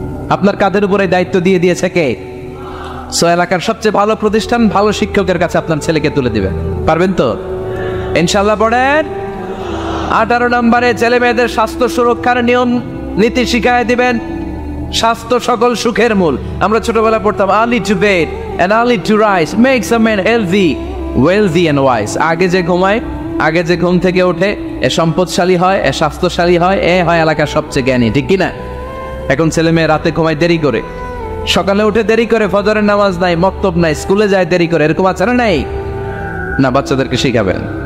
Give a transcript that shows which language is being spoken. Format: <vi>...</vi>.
<bn>আপনার কাঁধের উপরে দায়িত্ব দিয়ে দিয়েছে কে? এলাকার সবচেয়ে ভালো প্রতিষ্ঠান, ভালো শিক্ষকের কাছে আপনার ছেলেকে তুলে দিবেন। পারবেন তো? ইনশাআল্লাহ পড়েন। 18 নম্বরে ছেলে মেয়েদের স্বাস্থ্য সুরক্ষার নিয়ম নীতি শিখায় দিবেন। স্বাস্থ্য সকল সুখের মূল। আমরা ছোটবেলা পড়তাম</bn> <en>early to bed and early to rise makes a man healthy, wealthy and wise.</en> <bn>আগে যে ঘুমায়, আগে যে ঘুম থেকে ওঠে, এ সম্পদশালী হয়, এ স্বাস্থ্যশালী হয়, এ হয় এলাকার সবচেয়ে জ্ঞানী, ঠিক কিনা? এখন ছেলে মেয়ে রাতে ঘুমায় দেরি করে, সকালে উঠে দেরি করে, ফজরের নামাজ নাই, মক্তব নাই, স্কুলে যায় দেরি করে, এরকম আছে না নাই? না, বাচ্চাদেরকে শিখাবেন।</bn>